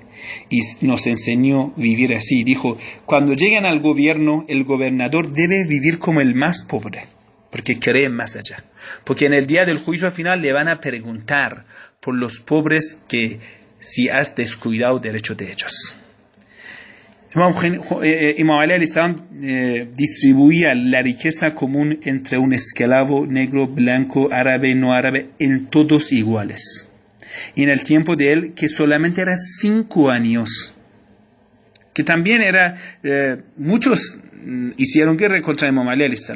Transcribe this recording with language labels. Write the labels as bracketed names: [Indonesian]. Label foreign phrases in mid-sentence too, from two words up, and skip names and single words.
[Spanish] Y nos enseñó a vivir así. Dijo, cuando lleguen al gobierno, el gobernador debe vivir como el más pobre, porque cree más allá. Porque en el día del juicio final le van a preguntar por los pobres que si has descuidado derechos de ellos. Imam Ali [Arabic] عليه السلام [Spanish] distribuía la riqueza común entre un esclavo negro, blanco, árabe, no árabe, en todos iguales. Y en el tiempo de él, que solamente era 5 años, que también era, muchos hicieron guerra contra Imam Ali [Arabic] عليه السلام.